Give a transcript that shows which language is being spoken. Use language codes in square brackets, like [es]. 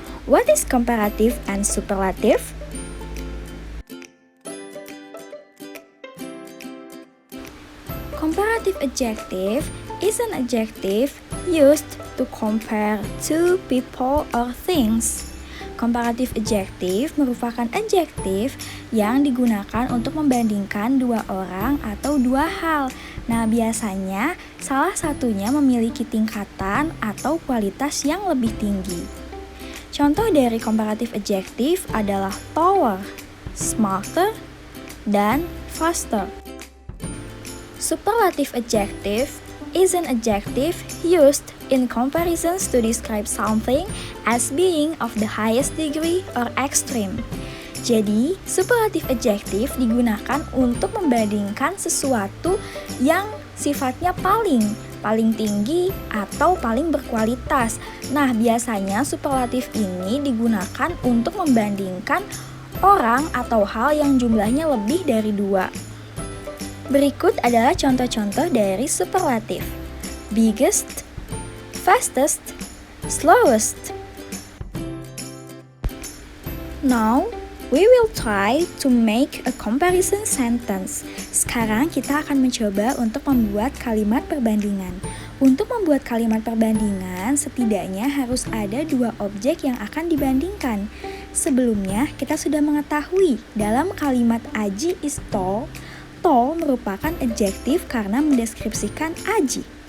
[en] What is comparative and superlative? Comparative adjective is an adjective used to compare two people or things. [id] Comparative adjective merupakan adjektif yang digunakan untuk membandingkan dua orang atau dua hal. Nah, biasanya salah satunya memiliki tingkatan atau kualitas yang lebih tinggi. Contoh dari comparative adjective adalah taller, smarter, dan faster. [en] Superlative adjective is an adjective used in comparisons to describe something as being of the highest degree or extreme. [id] Jadi, superlative adjective digunakan untuk membandingkan sesuatu yang sifatnya paling tinggi atau paling berkualitas. Nah, biasanya superlatif ini digunakan untuk membandingkan orang atau hal yang jumlahnya lebih dari dua. Berikut adalah contoh-contoh dari superlatif. [en] Biggest, fastest, slowest. Now, we will try to make a comparison sentence. [id] Sekarang kita akan mencoba untuk membuat kalimat perbandingan. Untuk membuat kalimat perbandingan, setidaknya harus ada dua objek yang akan dibandingkan. Sebelumnya, kita sudah mengetahui dalam kalimat [en] Aji is tall, [id] tall merupakan adjektif karena mendeskripsikan Aji.